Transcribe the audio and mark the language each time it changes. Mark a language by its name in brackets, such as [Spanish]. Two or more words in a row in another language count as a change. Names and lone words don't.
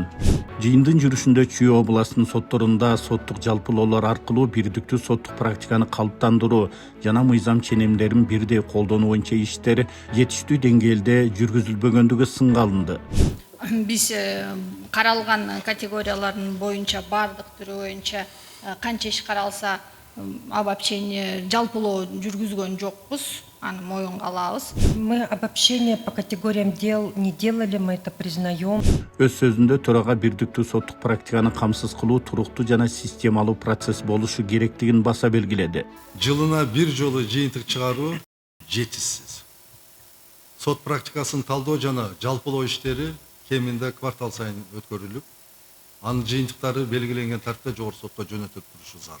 [Kyrgyz] Жыйындын жүрүшүндө Чүй областынын сотторунда соттук жалпылоолор аркылуу бирдиктүү соттук практиканы калыптандыруу жана мыйзам ченемдерин бирдей колдонуу боюнча иштер жетиштүү деңгээлде жүргүзүлбөгөндүгү сынга алынды. Биз каралган категориялардын боюнча бардык түрү боюнча канча иш каралса обобщение жалпылоо жүргүзгөн жокпуз, аны моюнга алабыз. [Russian] Мы обобщение по категориям дел не делали, мы это признаем. [Kyrgyz] Өз сөзүндө төрага бирдиктүү соттук практиканы камсыз кылуу туруктуу жана системалуу процесс болушу керектигин баса белгиледи. Жылына бир жолу жыйынтык чыгаруу жетишсиз. Сот практикасын талдоо жана жалпылоо иштери кеминде квартал сайын өткөрүлүп, анын жыйынтыктары белгиленген тартипте жогорку сотко жөнөтүлүп турушу зарыл.